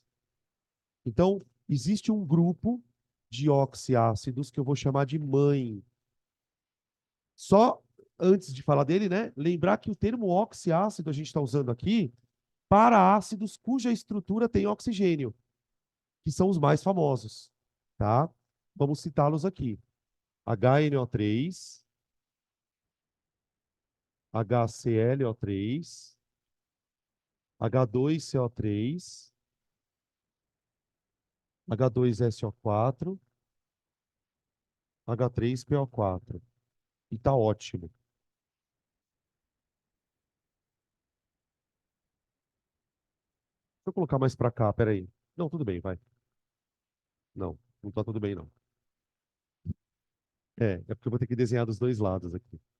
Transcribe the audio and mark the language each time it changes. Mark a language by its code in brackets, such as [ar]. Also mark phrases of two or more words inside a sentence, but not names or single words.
[pt] Então, existe um grupo de oxiácidos que eu vou chamar de mãe. Só antes de falar dele, né? Lembrar que o termo oxiácido a gente está usando aqui para ácidos cuja estrutura tem oxigênio, que são os mais famosos, tá? Vamos citá-los aqui. HNO3, HClO3, H2CO3, H2SO4, H3PO4. E tá ótimo. Deixa eu colocar mais para cá, peraí. Não, tudo bem, vai. Não, não tá tudo bem, não. É porque eu vou ter que desenhar dos dois lados aqui.